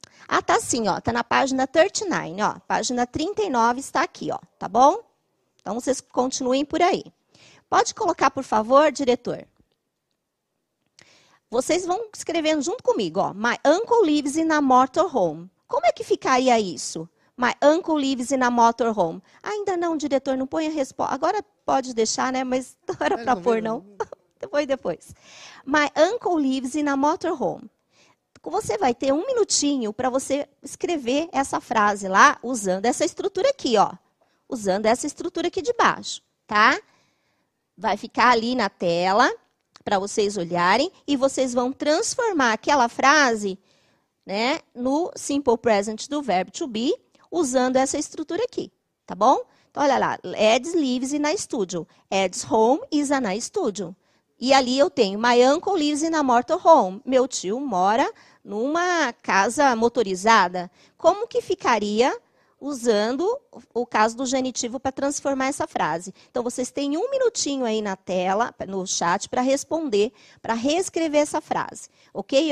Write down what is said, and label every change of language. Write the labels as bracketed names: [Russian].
[Portuguese] Ah, tá sim, ó, tá na página 39, ó, página 39 está aqui, ó, tá bom? Então, vocês continuem por aí. Pode colocar, por favor, diretor. Vocês vão escrevendo junto comigo, ó, [English] My uncle lives in a motorhome. [Portuguese] Como é que ficaria isso? [English] My uncle lives in a motorhome. [Portuguese] Ainda não, diretor, não põe a resposta. Agora pode deixar, né, mas não era para pôr, não. Depois. [English] My uncle lives in a motorhome. [Portuguese] Você vai ter 1 minutinho para você escrever essa frase lá, usando essa estrutura aqui, ó. Usando essa estrutura aqui de baixo, tá? Vai ficar ali na tela para vocês olharem e vocês vão transformar aquela frase, né, no simple present do verbo to be, usando essa estrutura aqui, tá bom? Então, olha lá, [English] Ed lives in a studio. Ed's home is a studio. [Portuguese] E ali eu tenho, [English] my uncle lives in a motorhome. [Portuguese] Meu tio mora numa casa motorizada. Como que ficaria usando o caso do genitivo para transformar essa frase? Então, vocês têm 1 minutinho aí na tela, no chat, para responder, para reescrever essa frase. Ok?